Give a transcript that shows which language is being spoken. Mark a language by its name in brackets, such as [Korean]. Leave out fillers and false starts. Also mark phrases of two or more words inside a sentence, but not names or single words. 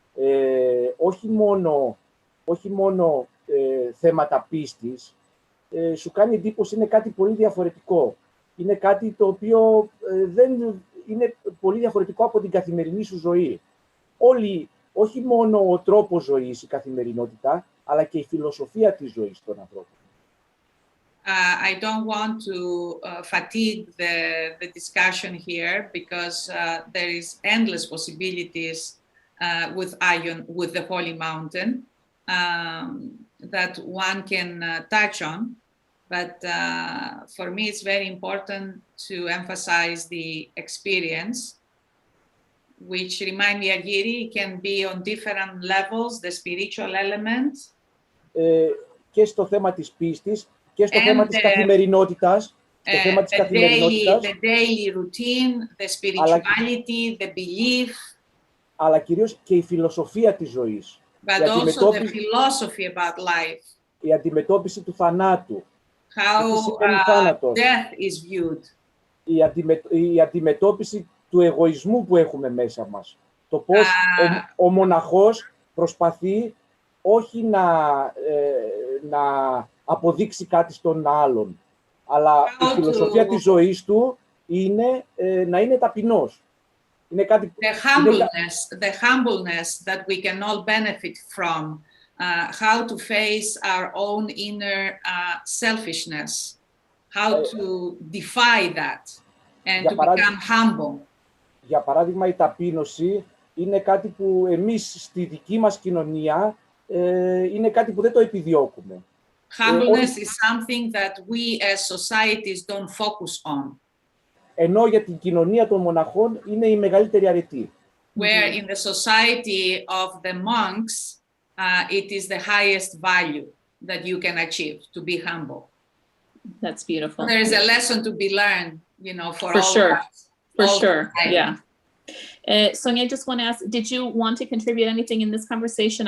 [Greek] Όχι μόνο θέματα πίστης, σου κάνει εντύπωση, είναι κάτι πολύ διαφορετικό. Είναι κάτι το οποίο δεν είναι πολύ διαφορετικό από την καθημερινή σου ζωή. Όχι μόνο ο τρόπος ζωής, η καθημερινότητα, αλλά και η φιλοσοφία της ζωής των ανθρώπων. [English] I don't want to fatigue the discussion here, because there is endless possibilities with the Holy Mountain that one can touch on. But for me, it's very important to emphasize the experience, which remind me, Argyris, can be on different levels, the spiritual element. [Greek] Και στο θέμα της πίστης, και στο θέμα της καθημερινότητας. [English] The daily routine, the spirituality, the belief. [Greek] Αλλά κυρίως και η φιλοσοφία της ζωής. [English] But also the philosophy about life. [Greek] Η αντιμετώπιση του θανάτου. [English] How death is viewed. [Greek] Η αντιμετώπιση του εγωισμού που έχουμε μέσα μας. Το πώς ο μοναχός προσπαθεί όχι να αποδείξει κάτι στον άλλον, αλλά η φιλοσοφία της ζωής του είναι να είναι ταπεινός. Είναι κάτι, [English] the humbleness that we can all benefit from, how to face our own inner selfishness, how to defy that and to become humble. [Greek] Για παράδειγμα, η ταπείνωση είναι κάτι που εμείς στη δική μας κοινωνία είναι κάτι που δεν το επιδιώκουμε. [English] Humbleness is something that we as societies don't focus on. [Greek] Ενώ για την κοινωνία των μοναχών είναι η μεγαλύτερη αρετή. [English] Where in the society of the monks, it is the highest value that you can achieve, to be humble. That's beautiful. There is a lesson to be learned, for all sure. of us. For sure, yeah. Sonia, I just want to ask, did you want to contribute anything in this conversation?